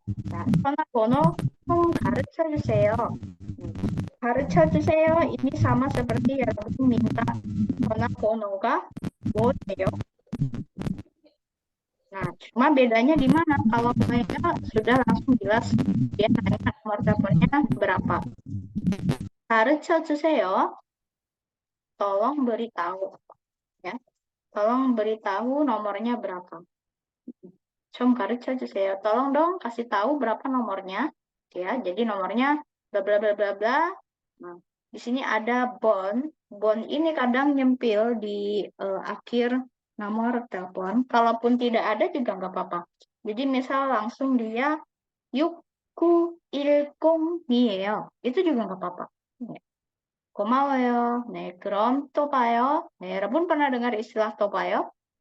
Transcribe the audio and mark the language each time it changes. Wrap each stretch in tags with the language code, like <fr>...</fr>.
<ko>자, 전화번호 좀 가르쳐 주세요. 가르쳐 주세요.</ko> <id>ini sama seperti</id> <ko>여러분</ko> <id>minta</id> <ko>전화번호가 뭐예요?</ko> <id>Nah, cuma bedanya di mana? Kalau mereka sudah langsung jelas dia nanya nomor teleponnya berapa.</id> <ko>가르쳐 주세요.</ko> <id>Tolong beritahu, ya. Tolong beritahu nomornya berapa.</id> <ko>좀 가르쳐 주세요.</ko> <id>Tolong dong kasih tahu berapa nomornya, ya. Jadi nomornya bla bla bla bla bla. Nah, di sini ada bon. Bon ini kadang nyempil di akhir nomor telepon. Kalaupun tidak ada juga nggak apa-apa. Jadi misal langsung dia 6910이에요. itu juga nggak apa-apa.</id> <ko>고마워요. 네, 그럼 또 봐요. 네, 여러분</ko> <id>pernah dengar istilah</id> <ko>또 봐요?</ko>